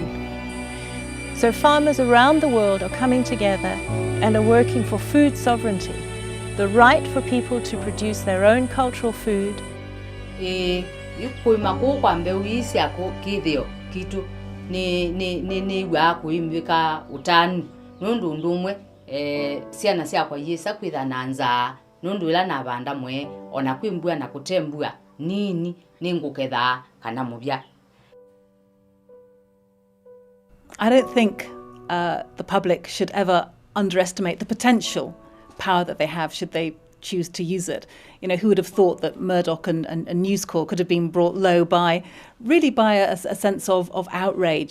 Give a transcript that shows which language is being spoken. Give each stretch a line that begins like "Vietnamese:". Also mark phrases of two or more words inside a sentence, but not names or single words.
English: So farmers around the world are coming together and are working for food sovereignty, the right for people to produce their own cultural food.
Kamba: Siana siakwa yesa kwitha na nzaa nundu ila na banda mwe ona kwimbua na kutembua nini ninguketha kana mubya.
English: I don't think the public should ever underestimate the potential power that they have should they choose to use it. You know, who would have thought that Murdoch and News Corp could have been brought low by a sense of outrage.